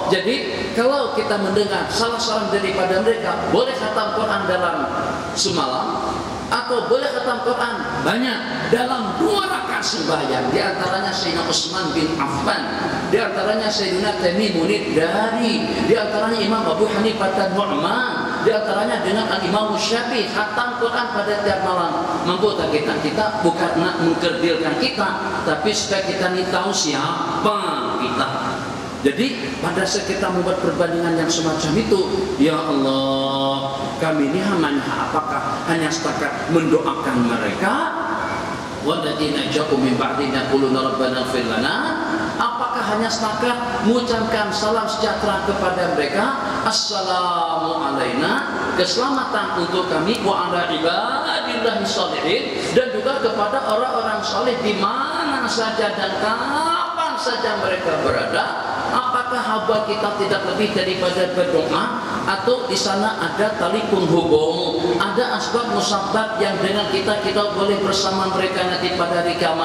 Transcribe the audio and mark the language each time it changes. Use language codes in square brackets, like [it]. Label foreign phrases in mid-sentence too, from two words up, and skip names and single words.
[ms] Jadi kalau kita mendengar salah seorang daripada mereka boleh khatam Quran dalam semalam, atau boleh khatam Quran banyak dalam 2 rakaat sembahyang, di antaranya Sayyidina Utsman bin Affan, di antaranya Sayyidina Tamimunid Dari, di antaranya Imam Abu Hanifah dan Nu'man, di antaranya dengan Imam Syafi'i, khatam Quran pada tiap malam. Mampu tak kita? Kita bukan nak mengkerdilkan kita, tapi supaya kita ini tahu siapa kita. Jadi pada saat kita membuat perbandingan yang semacam itu, ya Allah, kami ini apakah hanya setakat mendoakan mereka? [ar] والذين جاءوا من بعدنا يقولون ربنا اغفر لنا. [ms] Apakah hanya setakat mengucapkan salam sejahtera kepada mereka, [ar] السلام علينا, [ms] keselamatan untuk kami, [ar] وعلى عباد الله الصالحين, [ms] dan juga kepada orang-orang saleh di mana saja dan kapan saja mereka berada? Apakah hamba kita tidak lebih daripada berdoa, atau di sana ada tali penghubung Ada asbab musabab yang dengan kita boleh bersama mereka nanti pada hari kiamat.